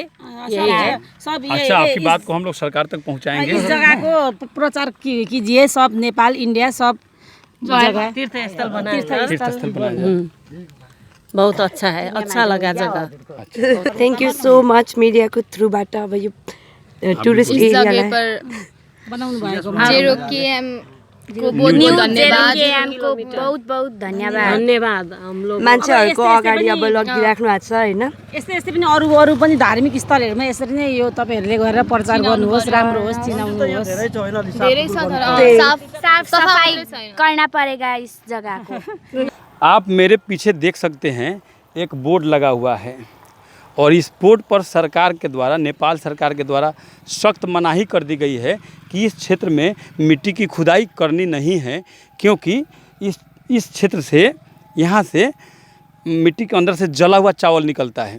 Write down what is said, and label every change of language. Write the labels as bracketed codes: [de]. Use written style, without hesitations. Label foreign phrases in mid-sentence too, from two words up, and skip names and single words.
[hi] यही है सब अच्छा, आपकी बात को हम लोग सरकार तक पहुँचाएंगे। इस जगह को प्रचार कीजिए, सब नेपाल इंडिया सब जगह तीर्थ स्थल बना बहुत अच्छा है, अच्छा लगा जगह। [en] thank you so much [ne] मीडिया को थ्रूबाट अब यो टुरिस्ट एरियालाई बनाउनु भएको [hi] को बहुत बहुत धन्यवाद। हम लोग [ne] मान्छेहरूको अगाडि अब लगिराख्नु भएको छ होइन। यस्तै पनि अरू पनि धार्मिक स्थलहरूमा यसरी नै यो तपाईँहरूले गरेर प्रचार गर्नुहोस्, राम्रो होस्, चिनाउनुहोस्। [hi] साफ सफाई करना पड़ेगा इस जगह को। आप मेरे पीछे देख सकते हैं एक बोर्ड लगा हुआ है और इस बोर्ड पर सरकार के द्वारा, नेपाल सरकार के द्वारा सख्त मनाही कर दी गई है कि इस क्षेत्र में मिट्टी की खुदाई करनी नहीं है, क्योंकि इस क्षेत्र से, यहाँ से मिट्टी के अंदर से जला हुआ चावल निकलता है।